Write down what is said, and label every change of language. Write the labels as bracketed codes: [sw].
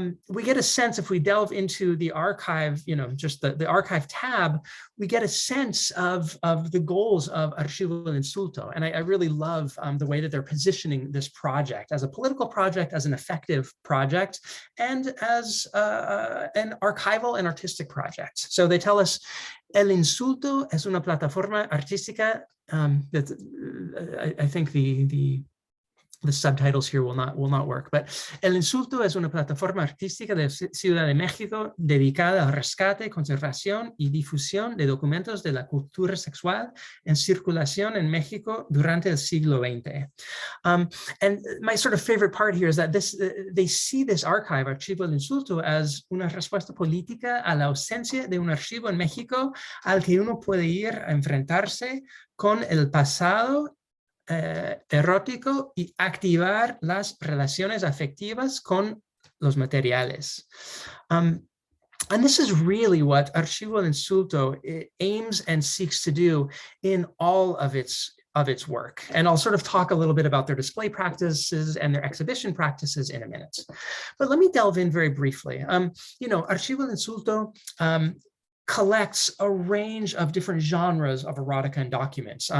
[en] We get a sense, if we delve into the archive, just the archive tab, we get a sense of the goals of Archivo El Insulto. And I really love the way way that they're positioning this project as a political project, as an effective project, and as an archival and artistic project. So they tell us, [es] El Insulto es una plataforma artística. [en] I think the subtitles here will not work, but [es] El Insulto es una plataforma artística de Ciudad de México dedicada al rescate, conservación y difusión de documentos de la cultura sexual en circulación en México durante el siglo XX. [en] And my sort of favorite part here is that they see this archive, Archivo El Insulto, as [es] una respuesta política a la ausencia de un archivo en México al que uno puede ir a enfrentarse con el pasado erótico y activar las relaciones afectivas con los materiales. [en] And this is really what Archivo El Insulto aims and seeks to do in all of its work. And I'll sort of talk a little bit about their display practices and their exhibition practices in a minute. But let me delve in very briefly. Archivo El Insulto collects a range of different genres of erotica and documents.